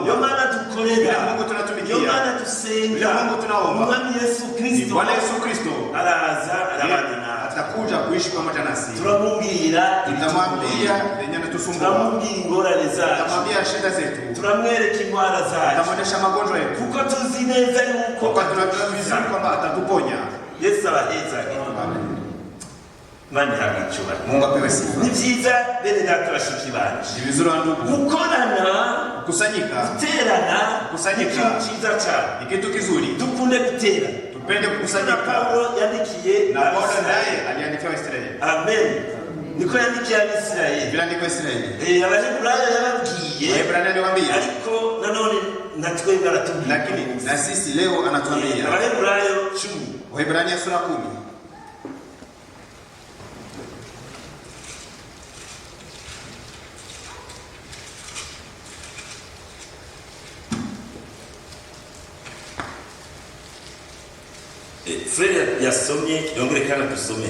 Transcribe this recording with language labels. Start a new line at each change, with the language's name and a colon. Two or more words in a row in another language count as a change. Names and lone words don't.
Rundi: Yo maana dukorera.
Swahili: Yule Mungu tunatumikia.
Rundi: Yo maana dusenga.
Swahili: Yule Mungu tunaomba.
Rundi: Mwami Yesu Kristo.
Swahili: Bwana Yesu Kristo.
Rundi: Araza arabana na
Swahili: atakuja kuishi pamoja nasi.
Rundi: Turamubwira.
Swahili: Tutamwambia yenye anatusumbua.
Rundi: Turamubwira ingorane zacu.
Swahili: Tutamwambia shida zetu.
Rundi: Turamwereka indwara zacu.
Swahili: Tutamwonyesha magonjwa yetu.
Rundi: Kuko tuzi neza yuko
Swahili: tunajua vizuri kwamba atatuponya.
Rundi: Yesu abaheza. Mani hagichura.
Swahili: Mungu apewe sifa.
Rundi: Ni vyiza bene data bashiki banje.
Swahili: Ni vizuri ndugu.
Rundi: Gukorana,
Swahili: kusanyika,
Rundi: guterana,
Swahili: kusanyika.
Rundi: Ni cyiza cyane.
Swahili: Ni kitu kizuri.
Rundi: Dukunde gutera.
Swahili: Tupende kukusanyika.
Rundi: Paulo yandikiye
Swahili: na Paulo naye aliandikia Waisraeli. Amen.
Rundi: Niko yandikiye Israeli.
Swahili: Bila ndiko Israeli.
Rundi: Abaheburayo yababwiye.
Swahili: Waebrania aliwaambia.
Rundi: Ariko nanone natwe baratubwira.
Swahili: Lakini na sisi leo anatuambia.
Rundi: Abaheburayo 10.
Swahili: Waebrania sura 10.
Rundi: Frere yasomye yongere kana tusome.